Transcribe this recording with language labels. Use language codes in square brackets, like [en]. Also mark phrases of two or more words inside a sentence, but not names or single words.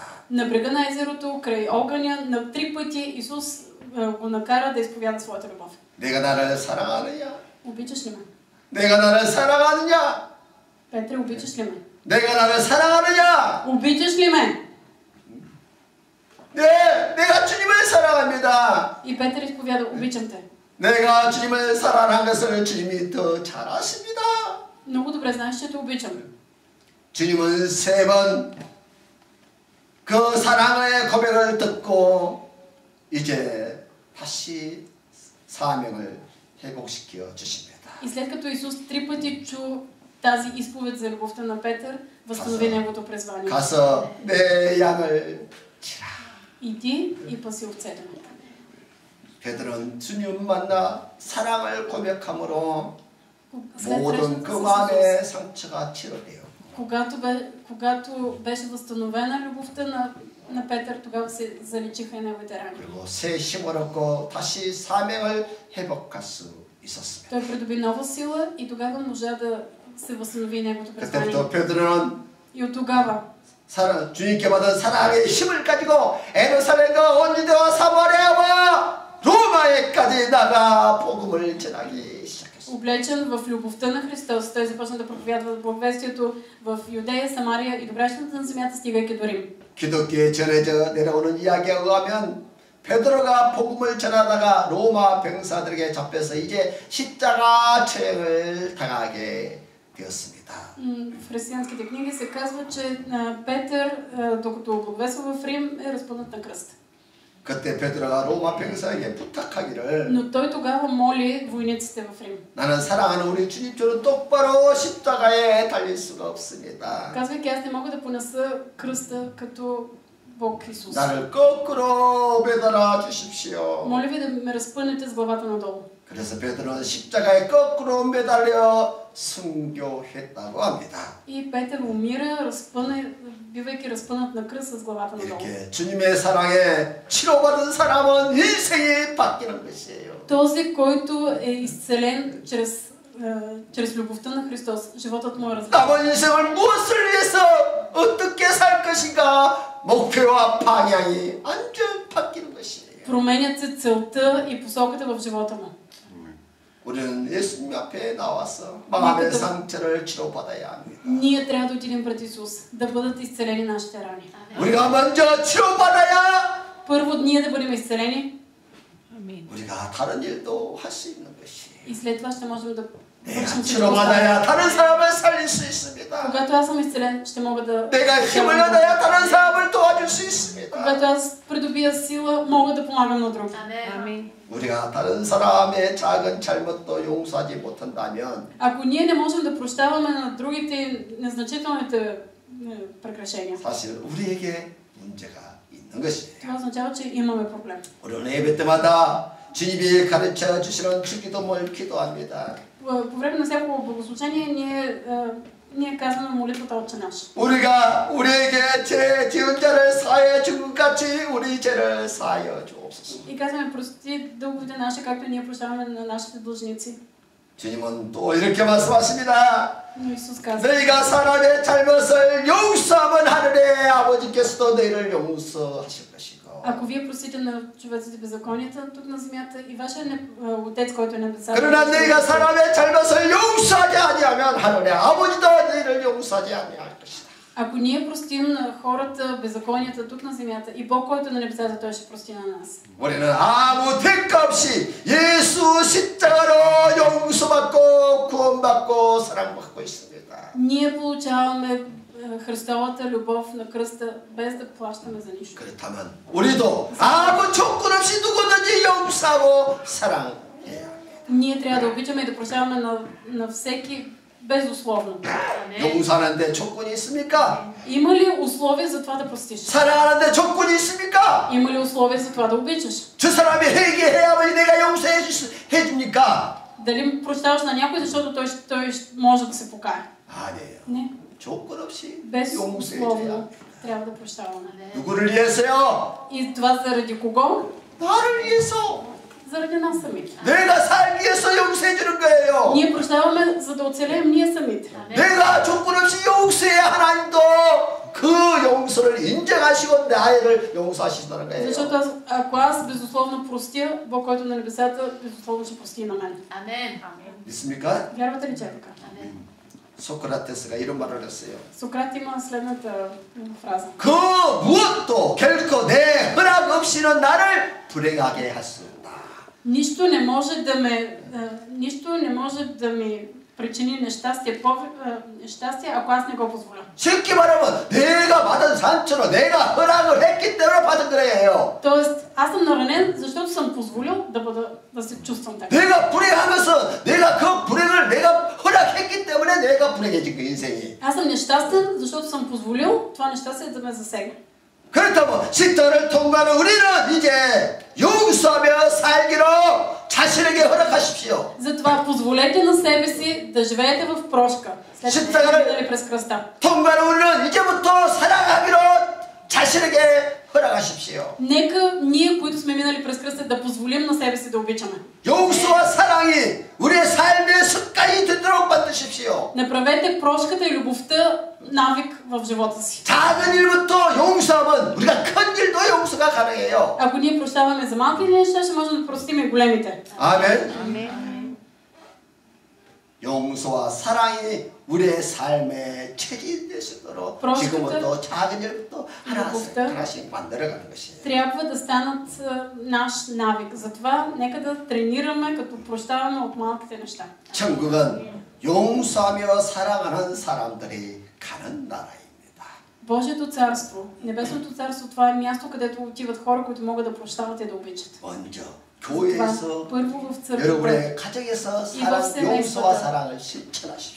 [bg] На брега на езерото, край огъня, на 3 пъти Исус го накара да изповяда своята любов. [ko] 내가 나를 사랑하느냐? [bg] Обичаш ли ме? [ko] 내가 나를 사랑하느냐? [bg] Петре, обичаш ли ме? [ko] 내가 나를 사랑하느냐? [bg] Обичаш ли ме? [ko] 네, 내가 주님을 사랑합니다. [bg] И Петър изповяда, обичам те. [ko] 내가 주님을 사랑한 것을 주님이 더 잘 아십니다. [bg] Много добре знаеш, че те обичам. [ko] 주님은 3번 그 사랑의 고백을 듣고 이제 다시 사명을 회복시켜 주십니다. [bg] И след като Исус 3 пъти чу тази изповед за любовта на Петър, възстанови неговото призвание. [ko] 가서 내 양을 치라. [bg] Иди и паси овцете ми. [ko] 베드로는 주님 만나 사랑을 고백함으로 [bg] След [ko] 모든 [bg] срещата [ko] 그 [bg] с [ko] 마음의 [bg] Исус, [ko] 상처가 치료돼요. [bg] когато беше възстановена любовта на Петър, тогава се заличиха и неговите рани. [ko] 그리고 새 힘을 얻고 다시 사명을 회복할 수 있었습니다. [bg] Той придоби нова сила и тогава можа да се възстанови неговото призвание. [ko] 그때부터 베드로는 [bg] И от тогава [ko] 주님께 받은 사랑의 힘을 가지고 에루살렘과 온 유대와 사마리아와 로마에까지 나가 복음을 전하기 시작했습니다. [bg] облечен в любовта на Христос, той започна да проповядва благовестието в Юдея, Самария и добращата на земята, стигайки до Рим. [ko] 기독교에 전해져 내려오는 이야기에 의하면 베드로가 복음을 전하다가 로마 병사들에게 잡혀서 이제 십자가 처형을 당하게 되었습니다. [bg] В християнските книги се казва, че Петър, докато благовества в Рим, е разпънат на кръст. [ko] 그때 베드로가 로마 병사에게 부탁하기를 [bg] Но той тогава моли войниците в Рим. [ko] 나는 사랑하는 우리 주님처럼 똑바로 십자가에 달릴 수가 없습니다. [bg] Казвайки, аз не мога да понеса кръста като Бог Исус. [ko] 나를 거꾸로 매달아 주십시오. [bg] Моля ви да ме разпънете с главата надолу. [ko] 그래서 베드로는 십자가에 거꾸로 매달려 순교했다고 합니다. [bg] И Петър умира, бивайки разпънат на кръст с главата надолу. [ko] 이렇게 주님의 사랑에 치료받은 사람은 인생이 바뀌는 것이에요. [bg] Този, който е изцелен чрез любовта на Христос, животът му е различен. [ko] 남은 인생을 무엇을 위해서 어떻게 살 것인가 목표와 방향이 완전 바뀌는 것이에요. [bg] Променят се целта и посоката в живота му. [ko] 우리는 예수님 앞에 나와서 마음의 상처를 치료받아야 합니다. [bg] Ние трябва да отидем пред Исус, да бъдат изцелени нашите рани. [ko] 우리가 먼저 치료받아야 [bg] Първо ние да бъдем изцелени [ko] 우리가 다른 일도 할 수 있는 것이에요. [bg] и след това ще можем да [ko] 내가 [bg] вършим всичко [ko] 치료받아야 [bg] останало. [ko] 다른 사람을 살릴 수 있습니다. [bg] Когато аз съм изцелен, ще мога да... [ko] 내가 힘을 얻어야 다른 사람을 도와줄 수 있습니다. [bg] Когато аз придобия сила, мога да помагам на други. Амин. [ko] 우리가 다른 사람의 작은 잘못도 용서하지 못한다면 [bg] Ако ние не можем да прощаваме на другите незначителните прегрешения, [ko] 사실 우리에게 문제가 있는 것이에요. [bg] това означава, че имаме проблем. [ko] 우리는 예배 때마다 주님이 가르쳐 주시는 주기도문을 기도합니다. [bg] По време на всяко богослужение ние казваме молитвата Отче наш. [ko] 우리가 우리에게 죄 지은 자를 사하여 준 것 같이 우리 죄를 사하여 주옵소서. [bg] И казваме прости дълговете наши, както ние прощаваме на нашите длъжници. [ko] 주님은 또 이렇게 말씀하십니다. [bg] Но Исус казва, [ko] 너희가 사람의 잘못을 용서하면 하늘의 아버지께서도 너희를 용서하실 것이고 [bg] ако вие простите на човеците беззаконията тук на земята и вашия Отец, който е небесата, [ko] 그러나 너희가 사람의 잘못을 용서하지 아니하면 하늘의 아버지도 너희를 용서하지 아니할 것이다. [bg] ако ние простим на хората беззаконията тук на земята и Бог, който е на небесата, той ще прости на нас. [ko] 우리는 아무 대가 없이 예수 십자가로 용서받고 구원받고 사랑받고 있습니다. [bg] Ние получаваме Христовата любов на кръста без да плащаме за нищо. [ko] 그렇다면 우리도 아무 조건 없이 누구든지 용서하고 사랑해야 합니다. [bg] Ние трябва да обичаме и да прощаваме на всеки безусловно. [ko] 용서하는데 조건이 있습니까? [bg] Има ли условия за това да простиш? [ko] 사랑하는데 조건이 있습니까? [bg] Има ли условия за това да обичаш? [ko] 저 사람이 회개해야만 내가 용서해 줍니까? [bg] Дали прощаваш на някой, защото той може да се покае? [ko] 아니에요. [bg] Не. [ko] 조건 없이 [bg] Безусловно [ko] 용서해줘야. [bg] трябва да прощаваме. [ko] 누구를 위해서요? [bg] И това заради кого? [ko] 나를 위해서. [bg] Заради нас самите. [ko] 내가 살기 위해서 용서해 주는 거예요. [bg] Ние прощаваме, за да оцелеем ние самите. [ko] 내가 조건 없이 용서해야 하나님도 그 용서를 인정하시고 나를 용서하시다는 거예요. [bg] Защото ако аз безусловно простя, Бог, който е на небесата, безусловно ще прости на мен. Амен. [ko] 믿습니까? [bg] Вярвате ли, че е така? [ko] 소크라테스가 이런 말을 했어요. [bg] Сократ има следната фраза. [ko] 그 무엇도 결코 내 허락 없이는 나를 불행하게 할 수 없다. [bg] Нищо не може да ми причини нещастие, ако аз не го позволя. [ko] 쉽게 말하면 내가 받은 상처로 내가 허락을 했기 때문에 받은 거예요. [bg] Тоест, аз съм наранен, защото съм позволил да се чувствам така. [ko] 내가 불행한 것은 내가 그 불행을 내가 허락했기 때문에 내가 불행해진 거 인생이. [bg] Аз съм нещастен, защото съм позволил това нещастие да ме засегне. [ko] 그렇다면 십자가를 통과하는 우리는 이제 용서하며 살기로 자신에게 허락하십시오. [bg] Затова позволете на себе си да живеете в прошка, след като сте минали през кръста. [ko] 통과하는 우리는 이제부터 사랑하기로 자신에게 허락하십시오. [bg] Нека ние, които сме минали през кръста, да позволим на себе си да обичаме. [ko] 용서와 사랑이 우리의 삶의 습관이 되도록 만드십시오. [bg] Направете прошката и любовта навик в живота си. [ko] 작은 일부터 용서하면 우리가 큰 일도 용서가 가능해요. [bg] Ако ние прощаваме за малки неща, ще можем да простим и големите. [ko] 아멘. 용서와 사랑이 우리의 삶의 체질이 되시도록 지금부터 작은 일부터 하나씩 만들어가는 것이에요. [bg] Трябва да станат наш навик. Затова нека да тренираме, като прощаваме от малките неща. [ko] 천국은 용서하며 사랑하는 사람들이 가는 나라입니다. [bg] Божието царство, Небесното царство, това е място, където отиват хора, които могат да прощават и да обичат. [ko] 먼저 교회에서 [bg] първо в църквата, [ko] 여러분의 가정에서 사랑, 용서와 사랑을 실천하십시오.